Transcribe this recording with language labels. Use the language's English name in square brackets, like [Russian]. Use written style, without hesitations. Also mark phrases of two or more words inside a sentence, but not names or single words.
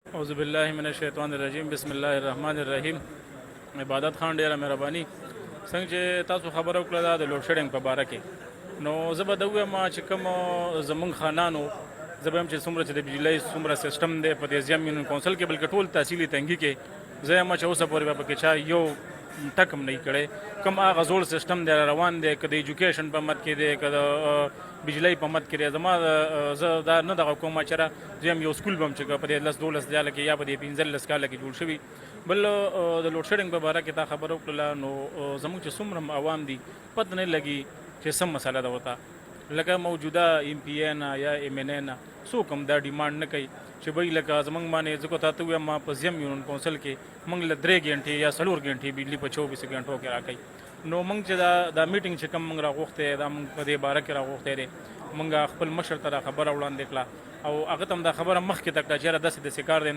[Arabic] اعوذ بالله من الشیطان الرجیم بسم الله الرحمن الرحیم. [Pashto] عبادت خان ډیره مهرباني. څنګه چې تاسو خبره وکړه دا د [English] load shedding [Pashto] په باره کې، نو زه به دا ووایم چې کوم زمونږ خانانو زه به یم چې څومره چې د بجلۍ څومره سیسټم دی په دې زیم یونین کونسل کې، بلکې ټول تحصیلي تنګي کې زه یم چې اوسه پورې به پکې چا یو ټک هم نه کړی. کوم هغه زوړ سیسټم دی روان دی، که د ایجوکیشن په مد کې دی، که د بجلۍ په مد کې دی. زما زه دا نه دغه کوم چې زه یم یو سکول به هم چې په دې 10-12 کاله کې یا په دې 15 کاله کې جوړ شوي. بل د [English] load shedding [Pashto] په باره کې تا خبره وکړله، نو زموږ چې څومره عوام دي پته نه لګي چې سم مسله ده ورته، لکه موجوده ایم پی ای نه یا ایم این ای نه څوک هم دا ډیمانډ نه کوي چې بھئی لکه زموږ باندې ځکه تا ته ووایم ما په زیم یونین کونسل کې موږ له 3 غنټې یا 4 غنټې بجلي په 24 غنټو کې راکوي. نو موږ چې دا میټینګ چې کوم موږ راغوښتی دا موږ په دې باره کې راغوښتی دی، موږ خپل مشر ته دا خبره وړاندې کړه او هغه ته هم دا خبره مخکې ته کړه چې یاره داسې کار دی.